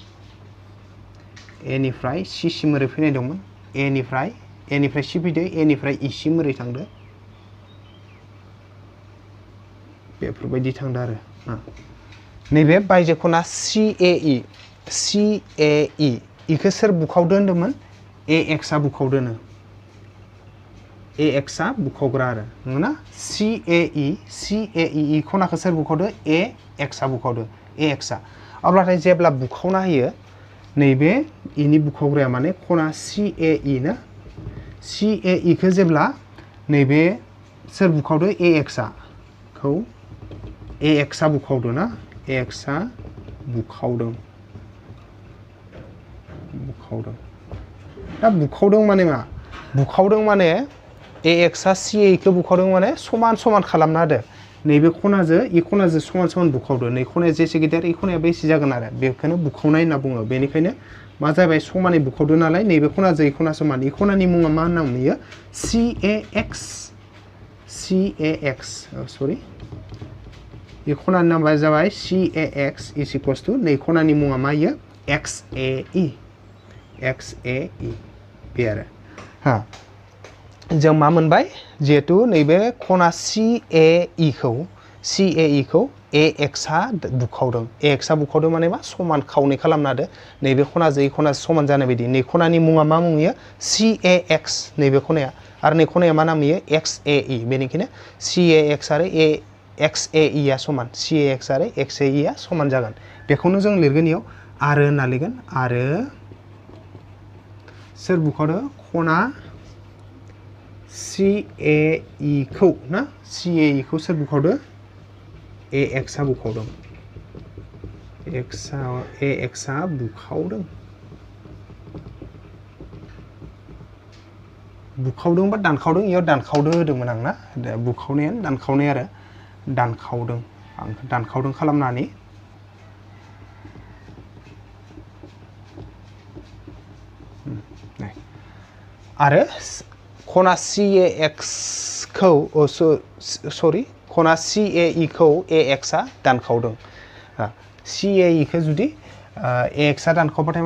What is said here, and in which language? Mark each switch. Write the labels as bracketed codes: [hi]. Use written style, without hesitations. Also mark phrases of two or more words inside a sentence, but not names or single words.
[brx] A निफ्राय C सिम ओरै फैनाय दंमोन A निफ्राय C फैदो A निफ्राय E सिम ओरै थांदो बेफोरबायदि थांदो आरो नैबे बायजो खना CAE इखौ सोर बुखावदो होनदोंमोन AX आ बुखावदोनो AX आ बुखावग्रा आरो नंगौना CAE खनाखौ सोर बुखावदो AX आ बुखावदो AX आ अब्लाथाय जेब्ला बुखावना होयो नैबे इनि बुखावग्राया माने खना CAE ना CAE खौ जेब्ला नैबे सोर बुखावदो AX आ खौ AX आ बुखावदो ना AX आ बुखावदों दा बुखावदों माने मा बुखावदों माने AX आ CAE खौ बुखावदों माने समान समान खालामना होदो नैबे खनाजों इ खनाजों समान समान बुखावदो नै खनाया जेसे गिदिर इ खनाया बेसे जागोन आरो बेखौनो बुखावनाय होनना बुङो बेनिखायनो मा जाबाय समानै बुखावदो नालाय नैबे खनाजों इ खना समान इ खनानि मुङा मा होनना बुङो CAX सरि इ खनानि नामा जाबाय CAX [en] is equals to [brx] नै खनानि मुङा मा इयो XAE बे आरो हा जों मा मोनबाय जिहेतु नैबे खना CAE खौ CAE खौ AX आ बुखावदों AX आ बुखावदों माने मा समान खावनै खालामना होदो नैबे खनाजों खना समान जानाय बायदि नै खनानि मुङा मा मुं इयो CAX नैबे खनाया आरो नै खनाया मा नाम इयो XAE बेनिखायनो CAX आरो XAE आ समान CAX आरो XAE आ समान जागोन बेखौनो जों लिरगोन इयाव आरो होनना लिरगोन आरो सोर बुखावदो खना CAE खौ ना CAE खौ सोर बुखावदो AX आ बुखावदों AX आ बुखावदों बुखावदों बा दानखावदों इयाव दानखावदो होदोंमोन आं ना बुखावनायानो दानखावनाय आरो दानखावदों आं दानखावदों खालामनानै आरो खना CAX खौ सरि खना CAE खौ AX आ दानखावदों CAE खौ जुदि AX आ दानखावबाथाय